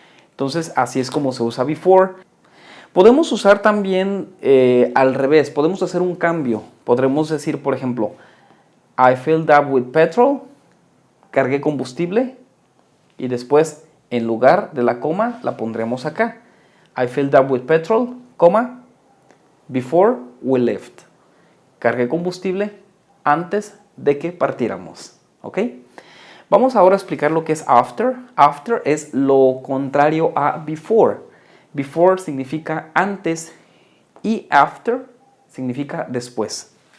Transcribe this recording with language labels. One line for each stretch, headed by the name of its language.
Spanish: Entonces, así es como se usa before. Podemos usar también al revés, podemos hacer un cambio. Podremos decir, por ejemplo,
English: I filled up with petrol,
Spanish: cargué combustible, y después, en lugar de la coma, la pondremos acá.
English: I filled up with petrol, before we left.
Spanish: Cargué combustible antes de que partiéramos. ¿Ok? Vamos ahora a explicar lo que es after. After es lo contrario a before. Before significa antes y after significa después.